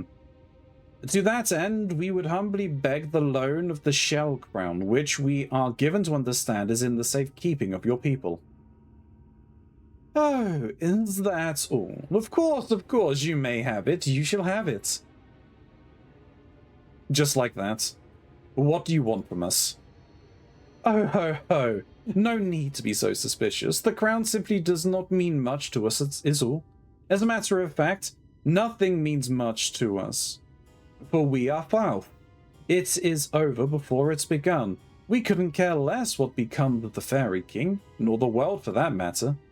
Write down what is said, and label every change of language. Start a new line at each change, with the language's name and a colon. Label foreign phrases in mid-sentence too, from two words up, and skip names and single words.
English: To that end, we would humbly beg the loan of the Shell Crown, which we are given to understand is in the safekeeping of your people. Oh, is that all? Of course, you may have it. You shall have it. Just like that. What do you want from us? Oh ho ho. No need to be so suspicious. The crown simply does not mean much to us, is all. As a matter of fact, nothing means much to us. For we are Falth. It is over before it's begun. We couldn't care less what become of the Fairy King, nor the world for that matter.